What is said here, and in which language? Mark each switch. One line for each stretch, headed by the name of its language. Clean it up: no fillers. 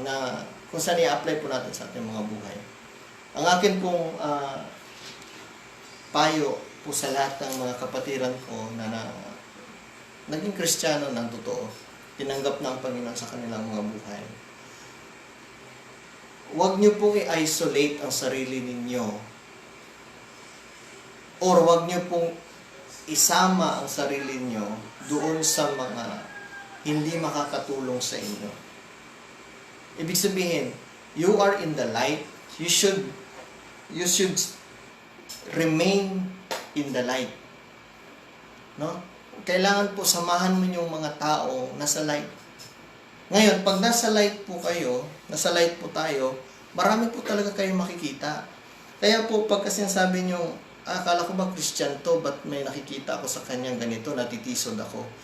Filipino: Na kung saan i-apply po natin sa ating mga buhay. Ang akin pong payo po sa lahat ng mga kapatiran ko na naging Kristiyano ng totoo, tinanggap na ang Panginoon sa kanilang mga buhay. Huwag niyo pong i-isolate ang sarili ninyo, or huwag niyo pong isama ang sarili niyo doon sa mga hindi makakatulong sa inyo. Ibig sabihin,
English: you are in the light, you should remain in the light.
Filipino: No? Kailangan po samahan mo yung mga tao nasa light. Ngayon, pag nasa light po kayo, nasa light po tayo, marami po talaga kayong makikita. Kaya po, pag kasi sabi nyo, akala ko ba Christian to, ba't may nakikita ako sa kanyang ganito, natitisod ako.